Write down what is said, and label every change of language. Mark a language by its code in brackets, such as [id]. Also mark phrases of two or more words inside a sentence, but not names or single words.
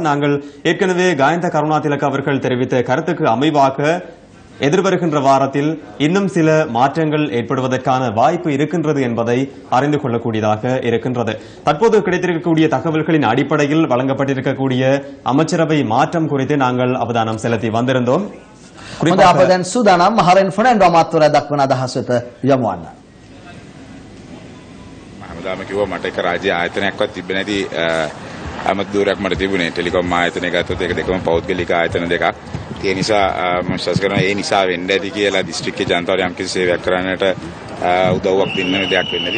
[ta] நாங்கள் ஏற்கனவே காயந்த கருணாதிலக அவர்கள் தெரிவித்த கருத்துக்கு அமைவாக எதிர்வருகின்ற வாரத்தில் இன்னும் சில மாற்றங்கள் ஏற்படுவதற்கான வாய்ப்பு இருக்கின்றது என்பதை அறிந்து கொள்ளக்கூடியதாக இருக்கின்றது. தற்போது கிடைத்திருக்கக்கூடிய தகவல்களின் அடிப்படையில் வழங்கப்பட்டிருக்கக்கூடிய அமைச்சரவை மாற்றம் குறித்து நாங்கள் அவதானம் செலுத்தி வந்திருந்தோம். [si] අප දැන් සූදානම් මහරෙන් ෆර්නැන්ඩෝ අමාත්‍යවරයා දක්වන අදහස් වෙත යමු වන්න. හැමදාම කිව්වා මට එක රාජ්‍ය ආයතනයක්වත් තිබෙන්නේ නැති අමත ධූරයක් මට තිබුණේ. ටෙලිකොම් ආයතනය ගත්තොත් ඒක දෙකම පෞද්ගලික ආයතන දෙකක්. ඒ නිසා මම විශ්වාස කරනවා ඒ නිසා වෙන්න ඇති කියලා දිස්ත්‍රික්කයේ ජනතාවට යම්කිසි සේවයක් කරන්නට උදව්වක් දෙන්න දෙයක් වෙන්නේ නැති.